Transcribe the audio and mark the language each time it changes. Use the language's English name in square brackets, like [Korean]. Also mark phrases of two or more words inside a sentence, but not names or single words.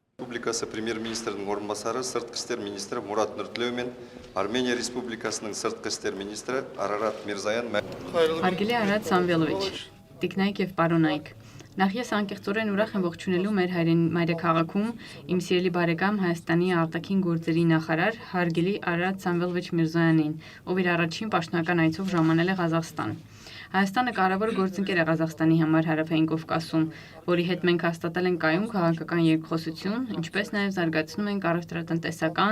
[Kazakh] Республикасы премьер-министрінің орынбасары сыртқы істер министрі Мурат Нұртілеу мен Армения Республикасының сыртқы істер министрі Арарат Мирзоян. [Armenian] Հարգելի Արարատ Սամվելովիչ, տիկնայք եւ պարոնայք, նախ ես անկեղծորեն ուրախ եմ ողջունելու մեր մայրաքաղաքում իմ սիրելի բարեկամ Հայաստանի արտաքին գործերի նախարար հարգելի Արարատ Սամվելովիչ Միրզոյանին, ով իր առաջին պաշտոնական այցով ժամանել է Ղազախստան։ Հայաստանը կարևոր գործընկեր է Ղազախստանի համար Հարավային Կովկասում, որի հետ մենք հաստատել ենք կայուն քաղաքական երկխոսություն, ինչպես նաև զարգացնում ենք առևտրատնտեսական,